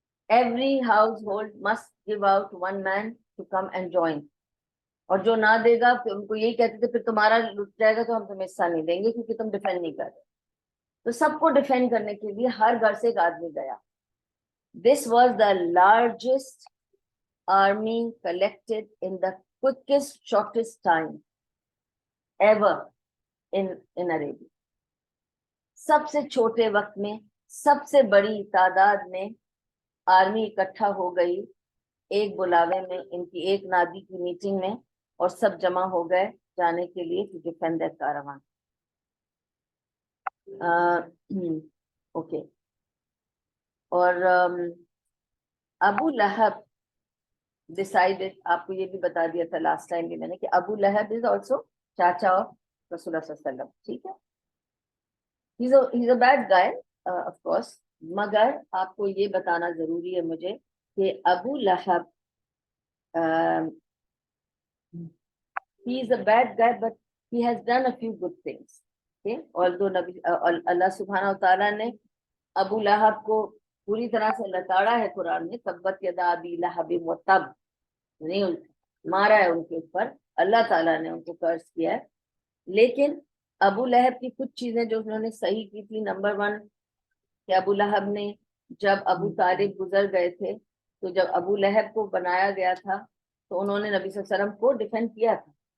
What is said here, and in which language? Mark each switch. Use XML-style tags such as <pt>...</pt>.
<en>Every household must give out one man to come and join.</en> <ur>اور جو نہ دے گا پھر ان کو یہی کہتے تھے پھر تمہارا لٹ جائے گا تو ہم تمہیں حصہ نہیں دیں گے کیونکہ تم ڈیفینڈ نہیں کر رہے. تو سب کو ڈیفینڈ کرنے کے لیے ہر گھر سے ایک آدمی گیا.</ur> <en>This was the largest army collected in the quickest shortest time ever in عربی.</en> <ur>سب سے چھوٹے وقت میں سب سے بڑی تعداد میں آرمی اکٹھا ہو گئی ایک بلاوے میں، ان کی ایک نادی کی میٹنگ میں، اور سب جمع ہو گئے جانے کے لیے</ur> <en>To defend that caravan.</en> <ur>Okay. اور ابو لہب ڈیسائیڈڈ، آپ کو یہ بھی بتا دیا تھا لاسٹ ٹائم بھی میں نے، کہ ابو لہب</ur> <en>is also چاچا of</en> <ur>رسول اللہ صلی اللہ علیہ وسلم. ٹھیک ہے،</ur> <en>he's a bad guy of course.</en> <ur>مگر آپ کو یہ بتانا ضروری ہے مجھے کہ ابو لہب</ur> <en>he is a bad guy but he has done a few good things. Okay, although</en> <ur>اللہ سبحانہ وتعالیٰ نے ابو لہب کو پوری طرح سے لتاڑا ہے قرآن میں،</ur> <ar>تبت یدا ابی لہب وتب،</ar> <ur>نہیں مارا ہے ان کے اوپر، اللہ تعالیٰ نے ان کو قرض کیا ہے. لیکن ابو لہب کی کچھ چیزیں جو انہوں نے صحیح کی تھی، نمبر 1 کہ ابو لہب نے جب ابو طالب گزر گئے تھے تو جب ابو لہب کو بنایا گیا تھا تو انہوں نے نبی صلی اللہ علیہ وسلم کو ڈیفینڈ کیا تھا.</ur>